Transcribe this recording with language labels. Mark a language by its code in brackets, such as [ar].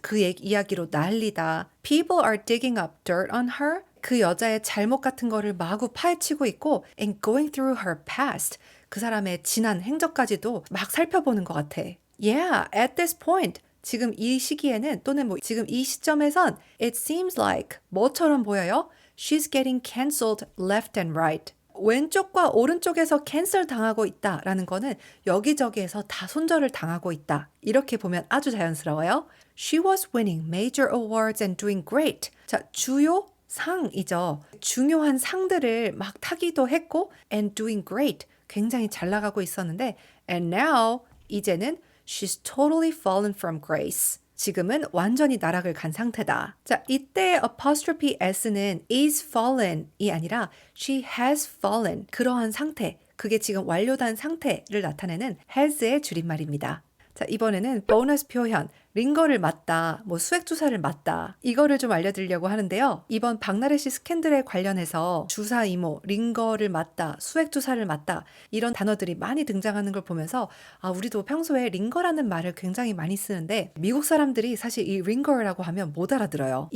[ko] 그 이야기로 난리다. [en] People are digging up dirt on her. [ko] 그 여자의 잘못 같은 거를 마구 파헤치고 있고 [en] and going through her past. [ko] 그 사람의 지난 행적까지도 막 살펴보는 것 같아. [en] Yeah, at this point. [ko] 지금 이 시기에는 또는 뭐 지금 이 시점에선 [en] it seems like [ko] 뭐처럼 보여요? [en] She's getting cancelled left and right. [ko] 왼쪽과 오른쪽에서 캔슬 당하고 있다라는 거는 여기저기에서 다 손절을 당하고 있다. 이렇게 보면 아주 자연스러워요. [en] She was winning major awards and doing great. [ko] 자, 주요 상이죠. 중요한 상들을 막 타기도 했고 [en] and doing great. [ko] 굉장히 잘 나가고 있었는데 [en] and now [ko] 이제는 [en] she's totally fallen from grace. [ko] 지금은 완전히 나락을 간 상태다. 자, 이때 apostrophe s는 is fallen이 아니라 [en] she has fallen. [ko] 그러한 상태, 그게 지금 완료된 상태를 나타내는 has의 줄임말입니다. 자, 이번에는 보너스 표현, 링거를 맞다, 뭐 수액주사를 맞다, 이거를 좀 알려드리려고 하는데요. 이번 박나래 씨 스캔들에 관련해서 주사 이모, 링거를 맞다, 수액주사를 맞다 이런 단어들이 많이 등장하는 걸 보면서 아, 우리도 평소에 링거라는 말을 굉장히 많이 쓰는데 미국 사람들이 사실 이 링거라고 하면 못 알아들어요.